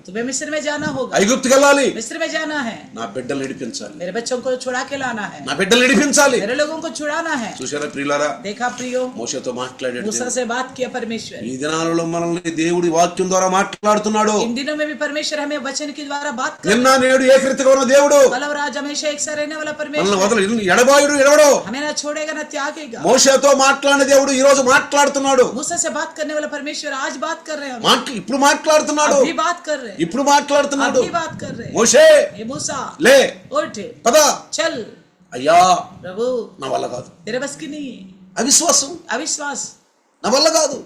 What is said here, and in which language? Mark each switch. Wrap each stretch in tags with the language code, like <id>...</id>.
<hi>तुम्हें मिस्र में जाना होगा,</hi> <te>ఐగుప్తుకి వెళ్ళాలి,</te> <hi>मिस्र में जाना है,</hi> <te>నా బిడ్డలు నడిపించాలి,</te> <hi>मेरे बच्चों को छुड़ा के लाना है,</hi> <te>నా బిడ్డలు నడిపించాలి.</te> <hi>मेरे लोगों को छुड़ाना है।</hi> <te>చూశారా ప్రియులారా,</te> <hi>देखा प्रियो,</hi> <te>మోషేతో మాట్లాడాడు.</te> <hi>मूसा से बात किया परमेश्वर।</hi> <te>ఈ దినాలలో మనల్ని దేవుడి వాక్యం ద్వారా మాట్లాడుతున్నాడు.</te> <hi>इन दिनों में भी परमेश्वर हमें वचन के द्वारा बात कर,</hi> <te>నిన్న నేడు ఏకరీతిగా ఉన్న దేవుడు</te> <hi>कल और आज हमेशा एक सा रहने वाला</hi> <te>మనల్ని</te> <hi>परमेश्वर</hi> <te>వదలు ఎడబాయుడు ఎడవడు.</te> <hi>हमें ना छोड़ेगा ना त्यागेगा।</hi> <te>మోషేతో మాట్లాడిన దేవుడు ఈ రోజు మాట్లాడుతున్నాడు.</te> <hi>मूसा से बात करने वाला परमेश्वर आज बात कर रहे हैं,</hi> <te>ఇప్పుడు మాట్లాడుతున్నాడు,</te> <hi>अभी बात कर रहे हैं,</hi> <te>ఇప్పుడు మాట్లాడుతున్నాడు.</te> <hi>अभी बात कर रहे हैं।</hi> <te>మోషే</te> <hi>हे मूसा</hi> <te>లే,</te> <hi>उठ,</hi> <te>పద.</te> <hi>चल,</hi> <te>అయ్యా</te> <hi>प्रभु</hi> <te>నా వల్ల కాదు,</te> <hi>तेरे बस की नहीं है,</hi> <te>అవిశ్వాసం</te> <hi>अविश्वास</hi> <te>నా వల్ల కాదు.</te>